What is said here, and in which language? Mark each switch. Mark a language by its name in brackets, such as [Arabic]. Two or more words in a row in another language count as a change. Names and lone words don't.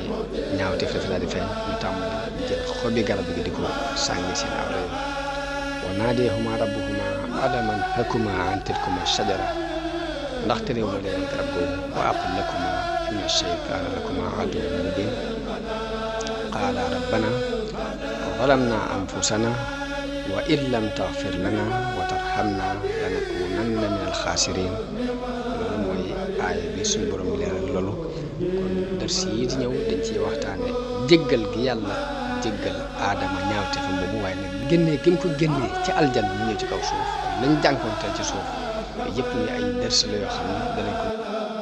[Wolof] ñaawteef dafa daal di feeñ ñu tàmbali jël xobi garab gi di ko sànni seen awra yi [Arabic] وناداهما ربهما ألم أنهكما عن تلكما الشجرة [Wolof] ndax terew ma leen garab googu [Arabic] وأقل لكما إن الشيطان لكما عدو مبين قالا ربنا ظلمنا أنفسنا وإن لم تغفر لنا وترحمنا لنكونن من الخاسرين [Wolof] loolu mooy aaya bi suñu borom leeral loolu kon dars yi di ñëw dañ ciy waxtaane jéggal gi yàlla jéggal Aadama ñaawte fa boobu waaye nag génnee gi mu ko génnee ci aljanna mu ñëw ci kaw suuf lañ jànkoonte ci suuf yëpp ni ay dars la yoo xam ne danañ ko